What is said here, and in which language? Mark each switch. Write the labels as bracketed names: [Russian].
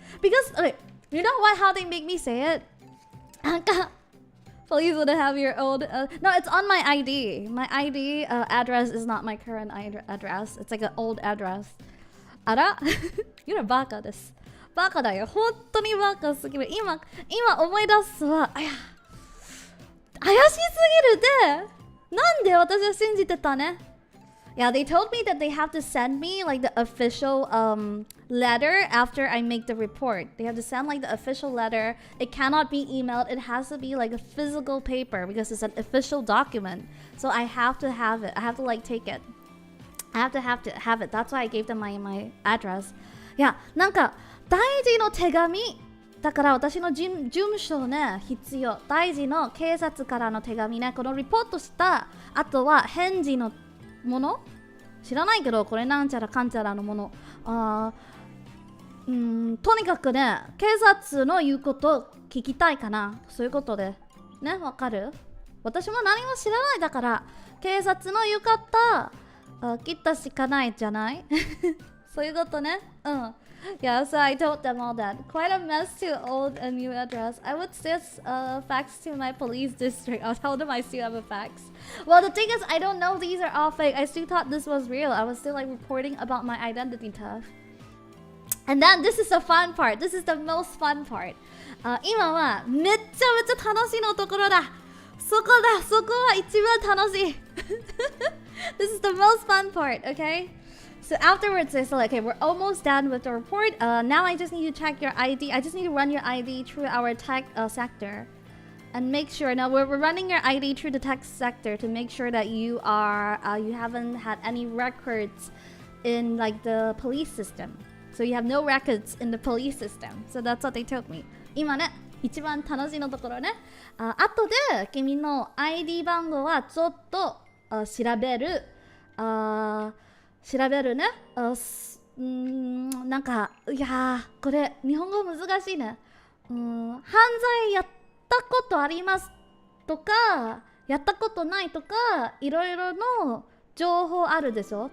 [English] Because, okay, you know how they make me say it? Please wouldn't have your old... no, it's on my ID. My ID address is not my current address. It's like an old address. [Japanese] あらYura バカです。バカだよ。本当にバカすぎる。今思い出すわ。怪しすぎるで。なんで私は信じてたね。 [English] Yeah, they told me that they have to send me like the official letter after I make the report. They have to send like the official letter. It cannot be emailed. It has to be like a physical paper because it's an official document. So I have to have it. I have to like take it. I have to have it. That's why I gave them my address. [Japanese] いや、なんか大事の手紙だから私の事務所ね、必要。大事の警察からの手紙ね。このリポートした後は返事のもの知らないけど、これなんちゃらかんちゃらのもの。とにかくね、警察の言うことを聞きたいかな。そういうことで。ね、わかる？私も何も知らないだから、警察の言う方、聞いたしかないじゃないそういうことね。 [English] Yeah, so I told them all that. Quite a mess to old and new address. I would just fax to my police district. I'll tell them I still have a fax. Well, the thing is, I don't know these are all fake. I still thought this was real. I was still like reporting about my identity stuff. And then this is the fun part. This is the most fun part. [Japanese] 今はめちゃめちゃ楽しいのところだ。そこは一番楽しい。 [English] This is the most fun part, okay? So afterwards, I said, okay, we're almost done with the report. Now I just need to check your ID. I just need to run your ID through our tech sector. And make sure, now we're running your ID through the tech sector to make sure that you haven't had any records in like the police system. So you have no records in the police system. So that's what they told me. [Japanese] 今ね、一番楽しいのところね。後で君の ID 番号はちょっと調べる。調べるね。なんか、いやー、これ、日本語難しいね。犯罪やったことありますとか、やったことないとか、いろいろの情報あるでしょ？